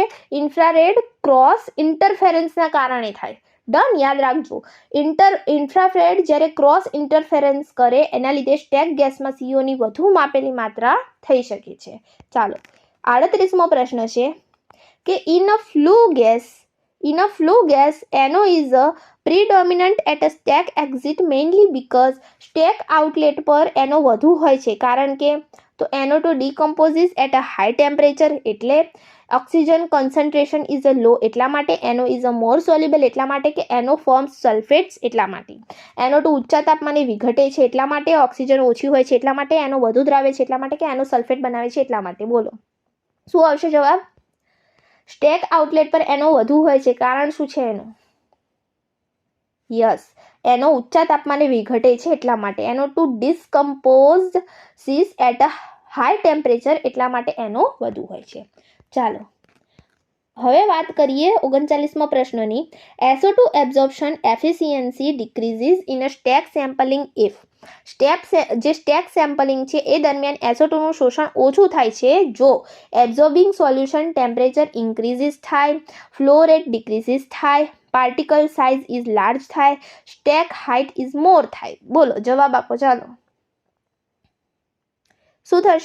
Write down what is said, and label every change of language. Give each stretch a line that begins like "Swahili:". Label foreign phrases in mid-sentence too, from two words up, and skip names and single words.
English: infrared cross interference
Gujarati: કારણે થાય. ડન, યાદ રાખજો. ઇન્ફ્રારેડ જ્યારે
English: cross interference
Gujarati: કરે એના લીધે
English: stack gas
Gujarati: CO ની વધુ માપેલી માત્રા થઈ શકે છે. ચાલો, 38મો પ્રશ્ન છે કે
English: in a flue gas NO is a predominant at a stack exit mainly because stack outlet
Gujarati: પર NO વધુ હોય છે. કારણ કે તો
English: NO2 decomposes at a high temperature એટલે ઓક્સિજન concentration is a low
Gujarati: એટલા માટે,
English: NO is a more soluble
Gujarati: એટલા માટે કે
English: NO forms sulfates
Gujarati: એટલા માટે, NO2 ઊંચા તાપમાને વિઘટે છે એટલા માટે, ઓક્સિજન ઓછી હોય છે એટલા માટે, NO વધુ દ્રાવે છે એટલા માટે, કે NO સલ્ફેટ બનાવે છે એટલા માટે? બોલો શું આવશે જવાબ?
English: stack outlet
Gujarati: પર NO વધુ હોય છે, કારણ શું છે એનું? યસ, NO ઊંચા તાપમાને વિઘટે છે એટલા માટે,
English: NO2 decomposes at a high temperature
Gujarati: એટલા માટે NO વધુ હોય છે. ચાલો, હવે વાત કરીએ 39મા પ્રશ્નની.
English: SO2 absorption efficiency decreases in a stack sampling if
Gujarati: જે
English: stack sampling
Gujarati: છે એ દરમિયાન SO2 નું શોષણ ઓછું થાય છે જો
English: absorbing solution temperature increases
Gujarati: થાય,
English: flow rate decreases
Gujarati: થાય,
English: particle size is large
Gujarati: થાય,
English: stack height is more
Gujarati: થાય. બોલો જવાબ આપો. ચાલો, શું થશે?